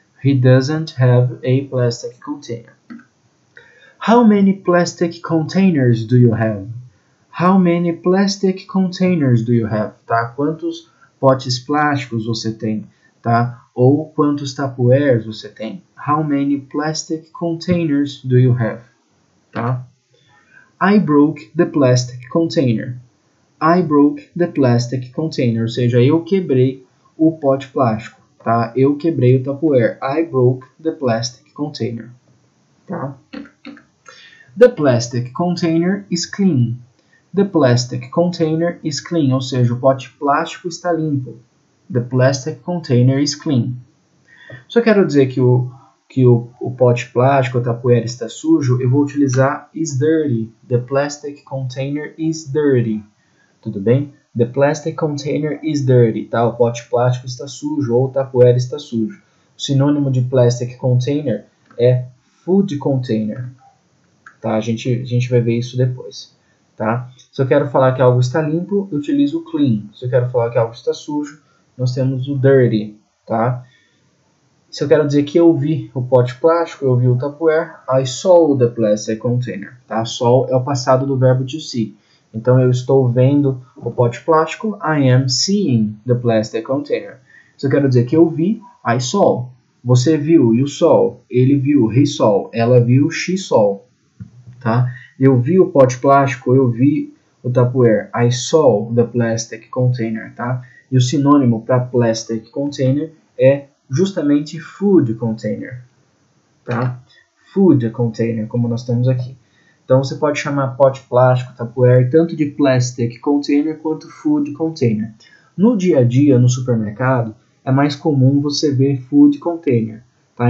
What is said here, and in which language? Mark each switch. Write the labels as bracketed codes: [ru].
[en] He doesn't have a plastic container. How many plastic containers do you have? How many plastic containers do you have? [pt] Tá? Quantos potes plásticos você tem? Tá? Ou quantos Tupperwares você tem? [en] How many plastic containers do you have? Tá? I broke the plastic container. I broke the plastic container. [pt] Ou seja, eu quebrei o pote plástico. Tá? Eu quebrei o Tupperware. [en] I broke the plastic container. Tá? The plastic container is clean. The plastic container is clean. [pt] Ou seja, o pote plástico está limpo. [en] The plastic container is clean. [pt] Se eu quero dizer que o pote plástico, o Tupperware está sujo, eu vou utilizar is dirty. [en] The plastic container is dirty. [pt] Tudo bem? [en] The plastic container is dirty, [pt] tá? O pote plástico está sujo ou o Tupperware está sujo. O sinônimo de plastic container é food container, tá? A gente vai ver isso depois, tá? Se eu quero falar que algo está limpo, eu utilizo o clean. Se eu quero falar que algo está sujo, nós temos o dirty, tá? Se eu quero dizer que eu vi o pote plástico, eu vi o Tupperware, [en] I saw the plastic container, [pt] tá? Saw é o passado do verbo to see. Então, eu estou vendo o pote plástico, [en] I am seeing the plastic container. [pt] Se eu quero dizer que eu vi, I saw. Você viu, [en] you saw. [pt] Ele viu, [en] he saw. [pt] Ela viu, [en] she saw. [pt] Tá? Eu vi o pote plástico, eu vi o Tupperware. [en] I saw the plastic container. [pt] Tá? E o sinônimo para plastic container é justamente food container. Tá? Food container, como nós temos aqui. Então, você pode chamar pote plástico, Tupperware, tanto de plastic container quanto food container. No dia a dia, no supermercado, é mais comum você ver food container. Tá?